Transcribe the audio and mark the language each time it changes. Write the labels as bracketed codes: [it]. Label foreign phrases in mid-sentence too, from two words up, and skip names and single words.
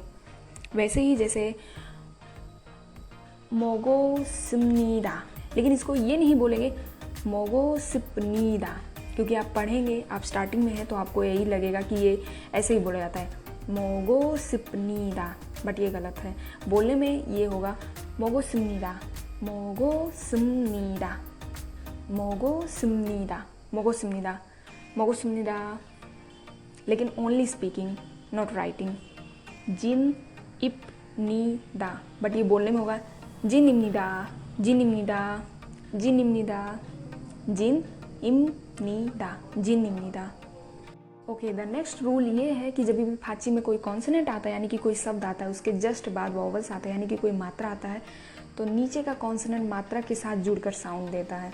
[hi] वैसे ही जैसे [ko] 먹고 싶습니다, [hi] लेकिन इसको ये नहीं बोलेंगे [ko] 먹고 싶습니다, [hi] क्योंकि आप पढ़ेंगे, आप स्टार्टिंग में हैं तो आपको यही लगेगा कि ये ऐसे ही बोला जाता है [ko] 먹고 싶습니다, [hi] बट ये गलत है। बोलने में ये होगा [ko] 먹고 싶습니다, 먹고 싶습니다, 먹고 싶습니다, 먹고 싶습니다, 먹고 싶습니다, [en] लेकिन only speaking not writing. [ko] 진 입니다, [hi] बट ये बोलने में होगा [ko] 진입니다, 진입니다, 진입니다, 진 입니다, 진입니다. [hi] ओके, [en] the next rule [hi] ये है कि जब भी फाची में कोई कॉन्सोनेंट आता है, यानी कि कोई शब्द आता है, उसके जस्ट बाद वॉवल्स आता है, यानी कि कोई मात्रा आता है, तो नीचे का कॉन्सोनेंट मात्रा के साथ जुड़कर साउंड देता है।